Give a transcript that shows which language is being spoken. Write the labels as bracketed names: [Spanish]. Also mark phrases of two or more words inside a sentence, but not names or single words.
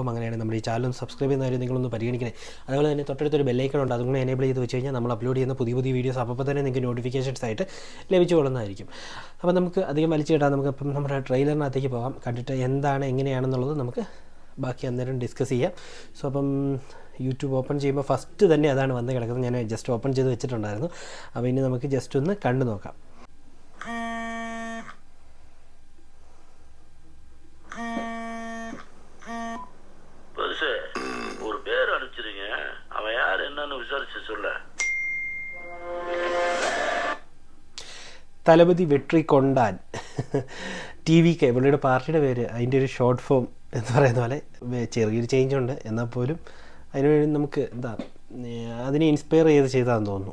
[Malayalam] അങ്ങനെയാണ് നമ്മുടെ ഈ ചാനൽ സബ്സ്ക്രൈബ് ചെയ്യുന്ന കാര്യം നിങ്ങളൊന്ന് പരിഗണിക്കണേ. അതുപോലെ തന്നെ തൊട്ടടുത്തൊരു ബെല്ലൈക്കൺ ഉണ്ട്, അതുകൊണ്ട് എനേബിൾ ചെയ്ത് വെച്ച് കഴിഞ്ഞാൽ നമ്മൾ അപ്ലോഡ് ചെയ്യുന്ന പുതിയ വീഡിയോസ് അപ്പോൾ തന്നെ നിങ്ങൾക്ക് നോട്ടിഫിക്കേഷൻസ് ആയിട്ട് ലഭിച്ചു കൊള്ളുന്നതായിരിക്കും. അപ്പോൾ നമുക്ക് അധികം വലിച്ചു കിട്ടാൻ നമുക്ക് ഇപ്പം നമ്മുടെ ട്രെയിലറിനകത്തേക്ക് പോകാം. കണ്ടിട്ട് എന്താണ് എങ്ങനെയാണെന്നുള്ളത് നമുക്ക് ബാക്കി അന്നേരം ഡിസ്കസ് ചെയ്യാം. സോ അപ്പം യൂട്യൂബ് ഓപ്പൺ ചെയ്യുമ്പോൾ ഫസ്റ്റ് തന്നെ അതാണ് വന്ന് കിടക്കുന്നത്. ഞാൻ ജസ്റ്റ് ഓപ്പൺ ചെയ്ത് വെച്ചിട്ടുണ്ടായിരുന്നു. അപ്പോൾ ഇനി നമുക്ക് ജസ്റ്റ് ഒന്ന് കണ്ടു നോക്കാം. [Tamil] ஒரு பேர் அனுப்பிச்சிருங்க, அவன் யார் என்னன்னு விசாரிச்சு சொல்ல. [Malayalam] തലപതി വെട്രി കൊണ്ടാൻ TVK പുള്ളിയുടെ പാർട്ടിയുടെ പേര്, അതിൻ്റെ ഒരു [English] short form [Malayalam] എന്ന് പറയുന്ന പോലെ ചെറിയൊരു ചേഞ്ച് ഉണ്ട്. എന്നാൽ പോലും അതിനുവേണ്ടി നമുക്ക് അതിനെ ഇൻസ്പയർ ചെയ്താന്ന് തോന്നുന്നു.